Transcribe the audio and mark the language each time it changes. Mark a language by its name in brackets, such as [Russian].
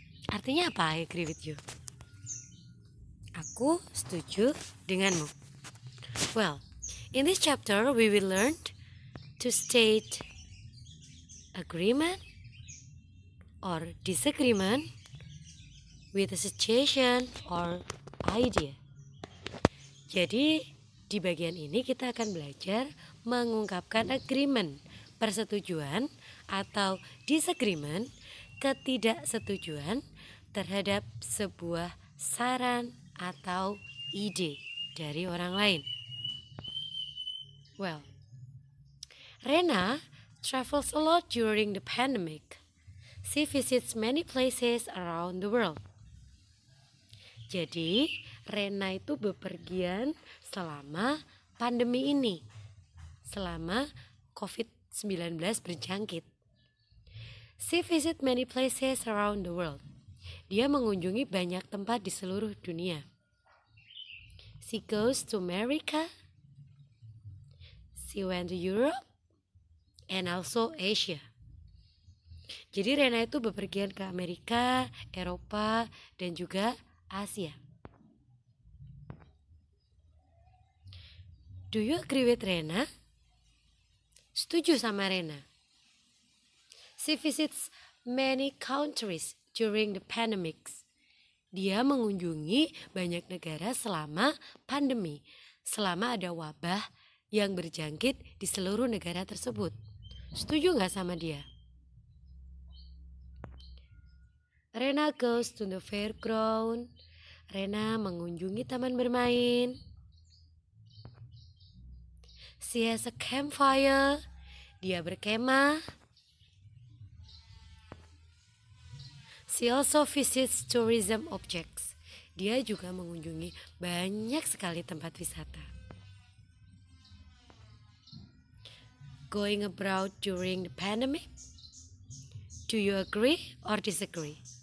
[Indonesian] Artinya apa? [English] I agree with you. [Indonesian] Aku setuju denganmu. [English] Well, in this chapter, we will learn to state agreement or disagreement with a situation or idea. [Indonesian] Jadi di bagian ini kita akan belajar mengungkapkan agreement, persetujuan atau disagreement, ketidaksetujuan terhadap sebuah saran atau ide dari orang lain. [English] Well, Rena travels a lot during the pandemic. She visits many places around the world. [Indonesian] Jadi, Rena itu bepergian selama pandemi ini, selama COVID-19 berjangkit. [English] She visit many places around the world. [Indonesian] Dia mengunjungi banyak tempat di seluruh dunia. [English] She goes to America. She went to Europe and also Asia. [Indonesian] Jadi Rena itu bepergian ke Amerika, Eropa, dan juga Asia. [English] Do you agree with Rena? [Indonesian] Setuju sama Rena. [English] She visits many countries during the pandemics. [Indonesian] Dia mengunjungi banyak negara selama pandemi, selama ada wabah yang berjangkit di seluruh negara tersebut. Setuju nggak sama dia? [English] Rena goes to the fairground. [Indonesian] Rena mengunjungi taman bermain. [English] She has a campfire. [Indonesian] Dia berkemah. [English] She also visits tourism objects. [Indonesian] Dia juga mengunjungi banyak sekali tempat wisata. [English] Going abroad during the pandemic? Do you agree or disagree?